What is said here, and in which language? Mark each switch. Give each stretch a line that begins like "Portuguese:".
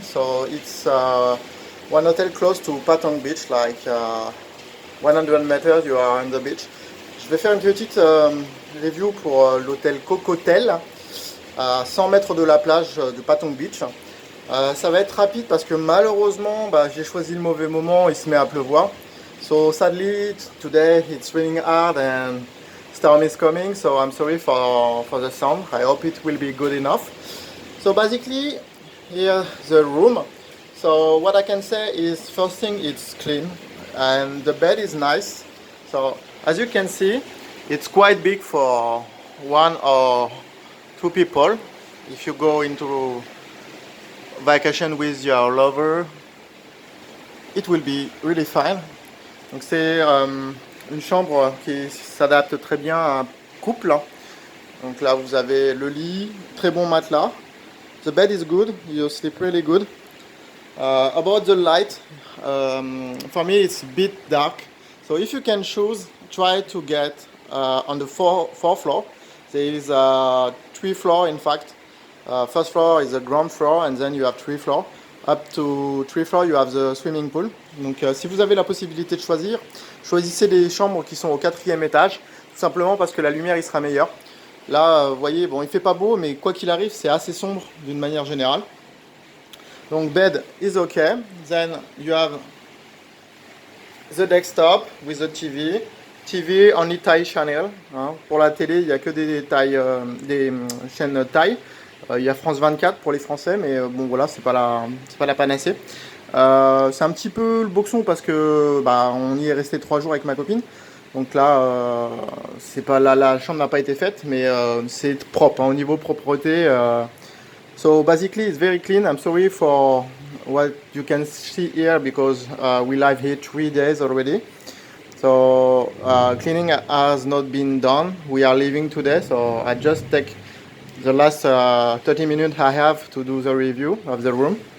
English: So it's one hotel close to Patong Beach, like 100 meters you are on the beach.
French: Je vais faire une petite review pour l'hôtel Cocotel à 100 mètres de la plage de Patong Beach. Ça va être rapide parce que malheureusement j'ai choisi le mauvais moment, il se met à pleuvoir.
English: So sadly today it's raining hard and storm is coming, so I'm sorry for the sound. I hope it will be good enough. So basically here's the room. So what I can say is first thing, it's clean and the bed is nice. So as you can see, it's quite big for one or two people. If you go into vacation with your lover, it will be really fine.
French: Donc c'est une chambre qui s'adapte très bien à un couple. Donc là vous avez le lit, très bon matelas.
English: The bed is good, you sleep really good. About the light, for me it's a bit dark. So if you can choose, try to get on the fourth floor. There is three floor in fact. First floor is the ground floor and then you have three floor. Up to three floor you have the swimming pool.
French: Donc si vous avez la possibilité de choisir, choisissez les chambres qui sont au quatrième étage, tout simplement parce que la lumière il sera meilleure. Là vous voyez, bon il fait pas beau mais quoi qu'il arrive c'est assez sombre d'une manière générale.
English: Donc bed is okay. Then you have the desktop with the TV. TV only Thai channel. Hein.
French: Pour la télé il n'y a que des chaînes Thai. Il y a France 24 pour les Français, mais bon voilà, c'est pas la panacée. C'est un petit peu le boxon parce que on y est resté 3 jours avec ma copine. Donc là, c'est pas la chambre n'a pas été faite, mais c'est propre hein, au niveau propreté.
English: So basically, it's very clean. I'm sorry for what you can see here because we live here 3 days already. So cleaning has not been done. We are leaving today, so I just take the last 30 minutes I have to do the review of the room.